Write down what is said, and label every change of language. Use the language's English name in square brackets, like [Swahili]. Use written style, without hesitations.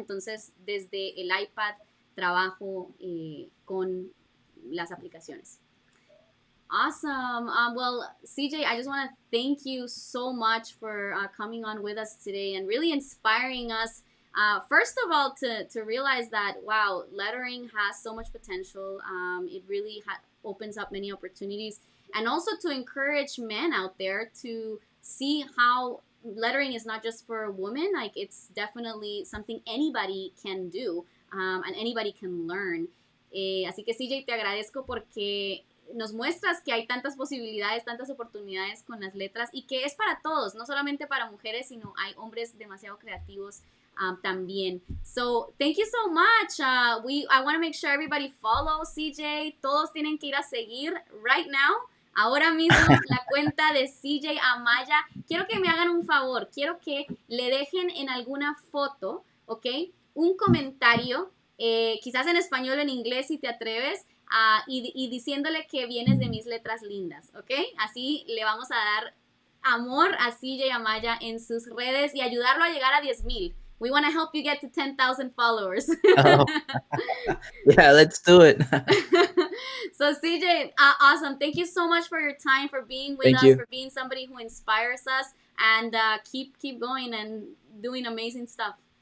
[Spanish] Entonces desde el iPad trabajo con las aplicaciones. [English] Awesome. Well, CJ, I just want to thank you so much for coming on with us today and really inspiring us. First of all, to realize that, wow, lettering has so much potential. It really opens up many opportunities. And also to encourage men out there to see how lettering is not just for women. Like, it's definitely something anybody can do and anybody can learn. Así que, CJ, te agradezco porque nos muestras que hay tantas posibilidades, tantas oportunidades con las letras y que es para todos, no solamente para mujeres, sino hay hombres demasiado creativos también. So, thank you so much. I want to make sure everybody follows CJ. [Spanish] Todos tienen que ir a seguir [English] right now, [Spanish] ahora mismo, la cuenta de CJ Amaya. Quiero que me hagan un favor. Quiero que le dejen en alguna foto, ¿ok? Un comentario, quizás en español o en inglés si te atreves, y diciéndole que vienes de mis letras lindas, ¿ok? Así le vamos a dar amor a CJ Amaya en sus redes y ayudarlo a llegar a 10,000. [English] We want to help you get to 10,000 followers. Oh. Yeah, let's do it. So CJ, awesome. Thank you so much for your time, for being with us, for being somebody who inspires us, and keep going and doing amazing stuff.